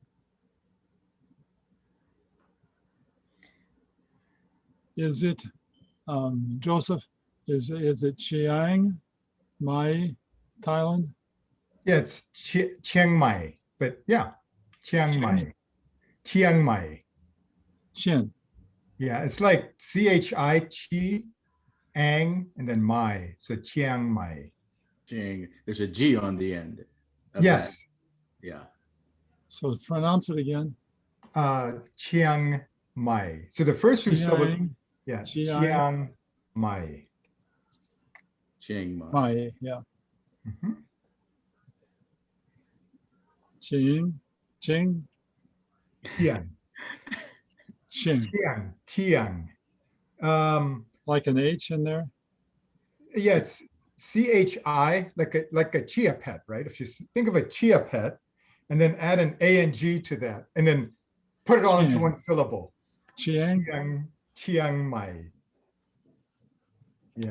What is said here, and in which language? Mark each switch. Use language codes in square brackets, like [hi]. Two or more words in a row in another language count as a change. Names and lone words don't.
[en] Is it, Joseph, is it Chiang Mai, Thailand? Yeah, it's Chiang Mai, but yeah, Chiang Mai. Chiang Mai. Chin. Yeah, it's like CHI, Chi, Ang, and then Mai. So Chiang Mai. Jing. There's a G on the end. of Yes. that. Yeah. So pronounce it again. Chiang Mai. So the first two syllables, Chiang, yeah, Chiang. Chiang Mai. Chiang Mai. Mai, yeah. Mhm. Ching, Ching, Tian, Ching, Tian, Tian. Um, like an H in there. yeah, it's CHI, like a chia pet, right? If you think of a chia pet, and then add an A-N-G to that, and then put it all into Chiang. one syllable. Chiang, Chiang Mai. Yeah,